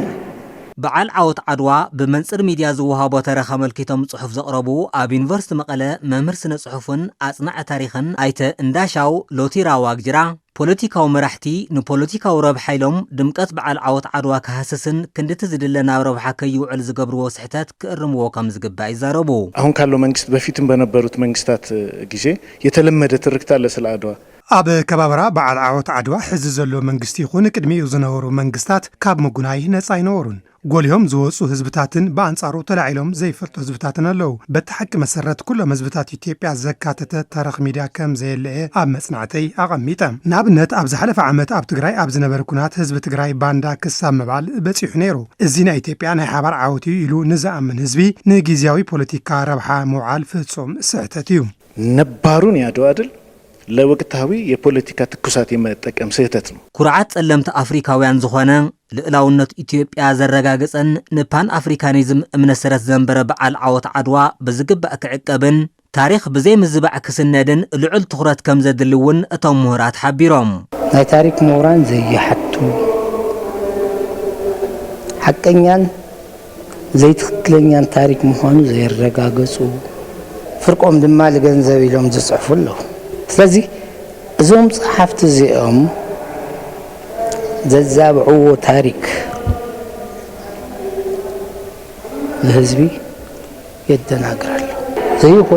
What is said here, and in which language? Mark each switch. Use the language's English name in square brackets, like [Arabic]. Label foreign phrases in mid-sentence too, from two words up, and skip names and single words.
[Tigrinya] በዓል ዓወት ዓድዋ ብመንፅር ሚድያ ዝወሃቦ ተረኻ መልኪቶም ጽሑፍ ዘቕረቡ ኣብ ዩኒቨርሲቲ መቐለ መምህር ስነ ጽሑፍን ኣጽናዕ ታሪኽን ኣይተ እንዳሻው ሎቲራ ዋግጅራ ፖለቲካዊ መራሕቲ ንፖለቲካዊ ረብሓ ኢሎም ድምቀት በዓል ዓወት ዓድዋ ክሃስስን ክንድቲ ዝድለ ናብ ረብሓ ከይውዕል ዝገብርዎ ስሕተት ክእርምዎ ከም ዝግባእ ይዛረቡ። [Amharic] አሁን ካለው መንግስት በፊትም በነበሩት መንግስታት ጊዜ የተለመደ ትርክት አለ ስለ አድዋ። [Tigrinya] ኣብ ከባበራ በዓል ዓወት ዓድዋ ሕዚ ዘሎ መንግስቲ ይኹን ቅድሚኡ ዝነበሩ መንግስታት ካብ ምጉናይ ነፃ ኣይነበሩን። ጎልዮም ዝወፁ ህዝብታትን በአንጻሩ ተላዒሎም ዘይፈልጡ ህዝብታትን ኣለው። በቲ ሓቂ መሰረት ኩሎም ህዝብታት ኢትዮጵያ ዘካተተ ታሪክ ሚድያ ከም ዘየለየ ኣብ መጽናዕተይ ኣቐሚጠ። ንኣብነት ኣብ ዝሓለፈ ዓመት ኣብ ትግራይ ኣብ ዝነበረ ኩናት ህዝቢ ትግራይ ባንዳ ክሳብ ምባል በፂሑ ነይሩ። እዚ ናይ ኢትዮጵያ ናይ ሓባር ዓወት እዩ ኢሉ ንዝኣምን ህዝቢ ንጊዜያዊ ፖለቲካ ረብሓ ምውዓል ፍጹም ስሕተት እዩ። [Amharic] ነባሩን የአድዋ ድል ለወቅታዊ የፖለቲካ ትኩሳት የመጠቀም ስህተት ነው። [Tigrinya] ኩርዓት ጸለምቲ አፍሪካውያን ዝኾነ ልዕላውነት ኢትዮጵያ ዘረጋገፀን ንፓን አፍሪካኒዝም እምነሰረት ዘንበረ በዓል ዓወት ዓድዋ ብዝግባእ ክዕቀብን ታሪክ ብዘይ ምዝባዕ ክስነድን ልዑል ትኹረት ከም ዘድልውን እቶም ምሁራት ሓቢሮም። ናይ ታሪክ ምሁራን ዘይሓቱ ሓቀኛን ዘይትክክለኛን ታሪክ ምዃኑ ዘይረጋገፁ ፍርቆም ድማ ለገንዘብ ኢሎም ዝጽሕፉ ኣለዉ። ስለዚ እዞም ጸሓፍቲ እዚኦም ዘዛብዕዎ ታሪክ ለህዝቢ የደናግራሉ። ዘይኮን